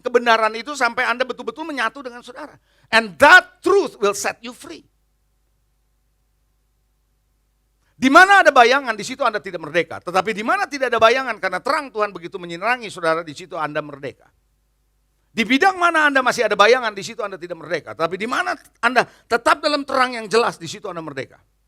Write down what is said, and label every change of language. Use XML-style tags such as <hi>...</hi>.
<id>Kebenaran itu sampai Anda betul-betul menyatu dengan saudara.</id> <en>And that truth will set you free.</en> <id>Di mana ada bayangan, di situ Anda tidak merdeka. Tetapi di mana tidak ada bayangan, karena terang Tuhan begitu menyirangi saudara, di situ Anda merdeka. Di bidang mana Anda masih ada bayangan, di situ Anda tidak merdeka. Tapi di mana Anda tetap dalam terang yang jelas, di situ Anda merdeka.</id>